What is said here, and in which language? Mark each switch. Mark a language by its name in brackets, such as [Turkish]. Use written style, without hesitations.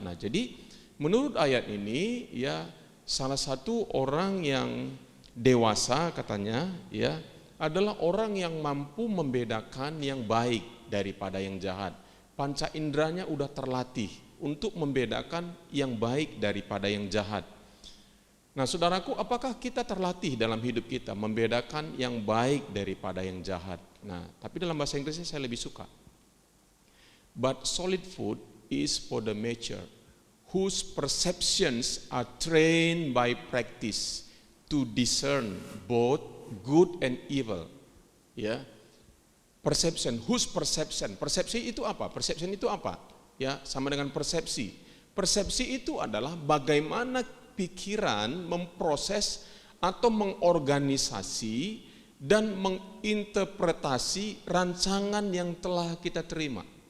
[Indonesian] Nah, jadi menurut ayat ini ya, salah satu orang yang dewasa katanya ya adalah orang yang mampu membedakan yang baik daripada yang jahat. Panca inderanya udah terlatih untuk membedakan yang baik daripada yang jahat. Nah, saudaraku, apakah kita terlatih dalam hidup kita membedakan yang baik daripada yang jahat? Nah, tapi dalam bahasa Inggrisnya saya lebih suka. [English] But solid food is for the mature, whose perceptions are trained by practice to discern both good and evil. [Indonesian] Ya, [English] perception, whose perception? [Indonesian] Persepsi itu apa? Perception itu apa? Ya, sama dengan persepsi. Persepsi itu adalah bagaimana pikiran memproses atau mengorganisasi dan menginterpretasi rancangan yang telah kita terima.